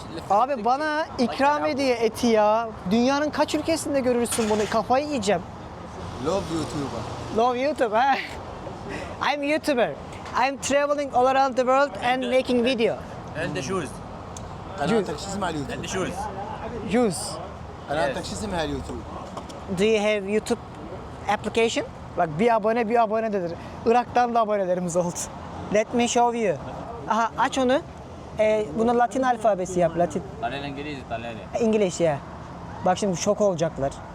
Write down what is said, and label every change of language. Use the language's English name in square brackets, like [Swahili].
[Turkish] Abi bana ikram ediyor eti ya. Dünyanın kaç ülkesinde görürsün bunu? Kafayı yiyeceğim. [English] Love YouTuber. Love YouTube ha. I'm YouTuber. I'm traveling all around the world and making video. [Arabic] عنده شوز قناتك شو اسمها على اليوتيوب؟ عنده شوز [English] Juice. [Arabic] قناتك شو اسمها على اليوتيوب؟ [English] Do you have YouTube application? [Turkish] Bak bir abone dedir. Irak'tan da abonelerimiz oldu. [English] Let me show you. [Turkish] Aha aç onu. Bunu Latin alfabesi yap. Latin. [Arabic] طلع لي انجليزي طلع لي [Turkish] İngiliz ya. Bak şimdi şok olacaklar.